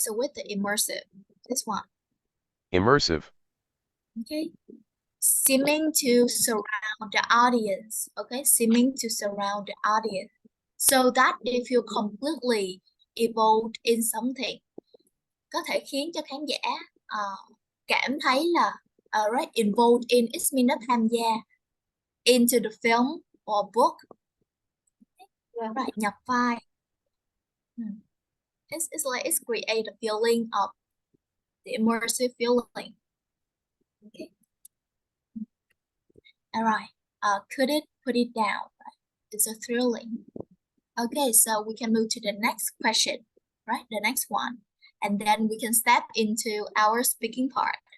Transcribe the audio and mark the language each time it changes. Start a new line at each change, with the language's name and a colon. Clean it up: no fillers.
English: So with the immersive, this one. Immersive. Okay, seeming to surround the audience. Okay, seeming to surround the audience, so that they feel completely involved in something.
Vietnamese: Có thể khiến cho khán giả cảm thấy là
English: right, involved in, it means
Vietnamese: nó tham gia
English: into the film or book. Yeah.
Vietnamese: Right, nhập vai.
English: It's like it's create a feeling of the immersive feeling. Okay. All right. Could it put it down? Right? It's a thrilling. Okay, so we can move to the next question, right? The next one, and then we can step into our speaking part.